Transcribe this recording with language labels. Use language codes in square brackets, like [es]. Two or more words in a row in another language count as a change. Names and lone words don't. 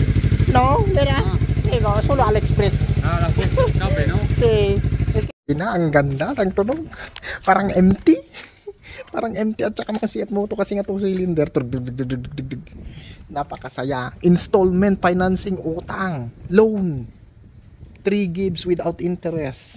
[es] No, mira. Digo, solo AliExpress. Ah, la cabe, ¿no? Sí. [tl] Ang ganda ng tunog. Parang empty. Parang empty at saka mga CF Moto kasi nga 2-cylinder. Napakasaya. [en] Installment financing utang. Loan. 3 gigs without interest.